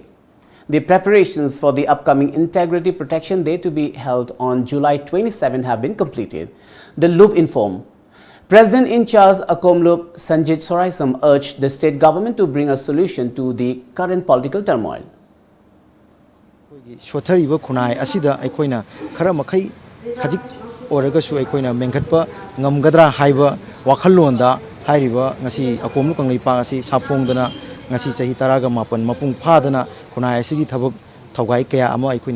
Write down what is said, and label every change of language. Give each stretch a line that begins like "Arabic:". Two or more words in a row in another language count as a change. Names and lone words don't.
English: The preparations for the upcoming Integrity Protection Day to be held on July 27 have been completed. The Loop informed. President in charge Akomlup Sanjit Soraisam urged the state government to bring a solution to the current political turmoil.
Manipuri: Shothariba khunai asida aikoina khara makhai khajik oragasu aikoina mengkhatpa ngamgadra haiba wakhallonda hairiba ngasi Akomlup Kanglei Park asi saphongdana ngasi chahi 10 mapan mapung phadana khunai asigi thabak thawgai kaya ama aikoina